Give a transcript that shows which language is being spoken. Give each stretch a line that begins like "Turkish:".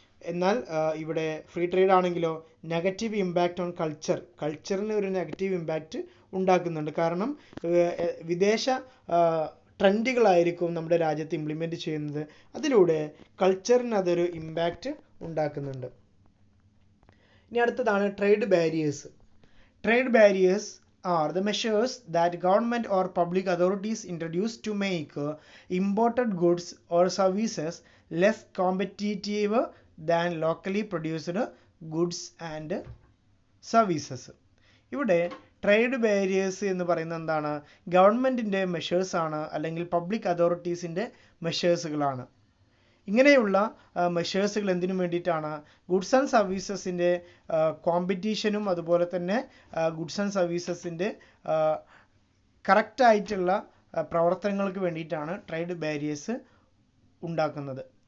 Malayalam: എന്നാൽ ഇവിടെ free trade ആണെങ്കിലോ നെഗറ്റീവ് ഇമ്പാക്റ്റ് ഓൺ കൾച്ചറിന് ഒരു നെഗറ്റീവ് ഇമ്പാക്റ്റ് ഉണ്ടാക്കുന്നുണ്ട്. കാരണം വിദേശ ട്രെൻഡുകളായിരിക്കും നമ്മുടെ രാജ്യത്ത് ഇംപ്ലിമെൻറ്റ് ചെയ്യുന്നത്. അതിലൂടെ കൾച്ചറിന് അതൊരു ഇമ്പാക്റ്റ് ഉണ്ടാക്കുന്നുണ്ട്. ഇനി അടുത്തതാണ് trade barriers.
English: Trade barriers are the measures that government or public authorities introduce to make imported goods or services less competitive than locally produced goods and services.
Malayalam: ഇവിടെ ട്രേഡ് ബാരിയേഴ്സ് എന്ന് പറയുന്നത് എന്താണ്, ഗവൺമെൻറ്റിൻ്റെ മെഷേഴ്സ് ആണ്, അല്ലെങ്കിൽ പബ്ലിക് അതോറിറ്റീസിൻ്റെ മെഷേഴ്സുകളാണ്. ഇങ്ങനെയുള്ള മെഷേഴ്സുകൾ എന്തിനു വേണ്ടിയിട്ടാണ്, ഗുഡ്സ് ആൻഡ് സർവീസസിൻ്റെ കോമ്പറ്റീഷനും അതുപോലെ തന്നെ ഗുഡ്സ് ആൻഡ് സർവീസസിൻ്റെ കറക്റ്റായിട്ടുള്ള പ്രവർത്തനങ്ങൾക്ക് വേണ്ടിയിട്ടാണ് ട്രേഡ് ബാരിയേഴ്സ് ഉണ്ടാക്കുന്നത്.